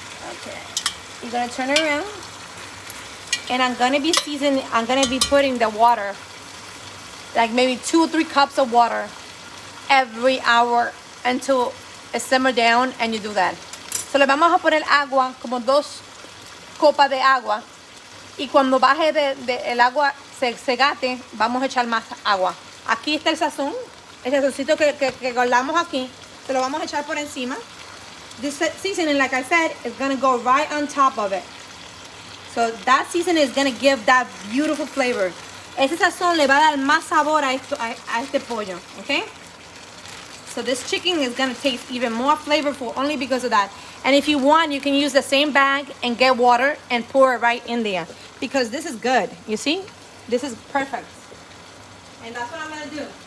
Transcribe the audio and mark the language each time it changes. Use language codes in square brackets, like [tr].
[en] Okay. You're gonna turn it around. And I'm gonna be putting the water, like maybe 2 or 3 cups of water every hour until it simmer down, and you do that. [es] So le vamos a poner agua, como 2 copas de agua. Y cuando baje el agua se gate, vamos a echar más agua. Aquí está el sazón. El sazoncito que guardamos aquí, se lo vamos a echar por encima. [en] This seasoning, like I said, is going to go right on top of it. So that seasoning is going to give that beautiful flavor. [es] Ese sazón le va a dar más sabor a este pollo, okay? [en] So this chicken is going to taste even more flavorful only because of that. And if you want, you can use the same bag and get water and pour it right in there. Because this is good, you see? This is perfect. And that's what I'm going to do.